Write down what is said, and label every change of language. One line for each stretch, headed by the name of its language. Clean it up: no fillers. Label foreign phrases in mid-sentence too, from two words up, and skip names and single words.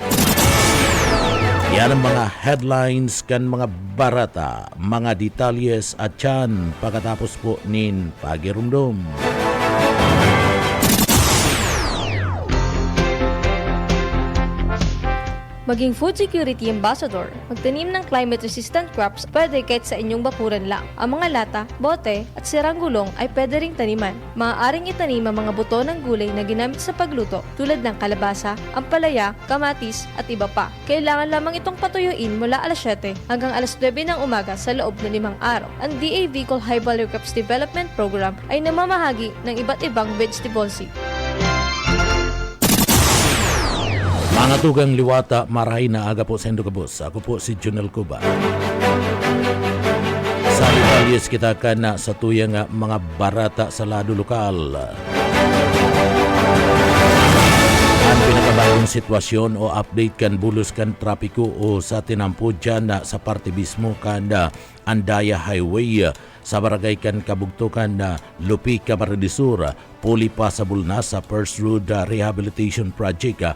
Bikol: Yan ang mga headlines kan mga barata, mga detalyes at yan pagkatapos po nin pagirumdum.
Filipino: Maging
English: food security ambassador,
Filipino: magtanim ng
English: climate-resistant crops
Filipino: pwede kahit sa inyong bakuran lang. Ang mga lata, bote at sirang gulong ay pwede ring taniman. Maaaring itanim ang mga buto ng gulay na ginamit sa pagluto tulad ng kalabasa, ampalaya, kamatis at iba pa. Kailangan lamang itong patuyuin mula alas 7 hanggang alas 9 ng umaga sa loob ng 5 araw. Ang DA Bicol High Value Crops Development Program ay namamahagi ng iba't ibang
English: vegetable seed.
Bikol: Mga tugang liwata, marahay na aga po sa Indogabos. Ako po si Junel Cuba. Sa detalyes kita ka na sa tuyang mga barata sa lado lokal. Ang pinakabagong sitwasyon o update kan bulos kan trapiko o sa tinampo dyan sa parte mismo kan Andaya Highway sa barangay kan kabugtukan na Lupi, Camarines Sur,
English: fully passable
Bikol: na sa First Road Rehabilitation Project.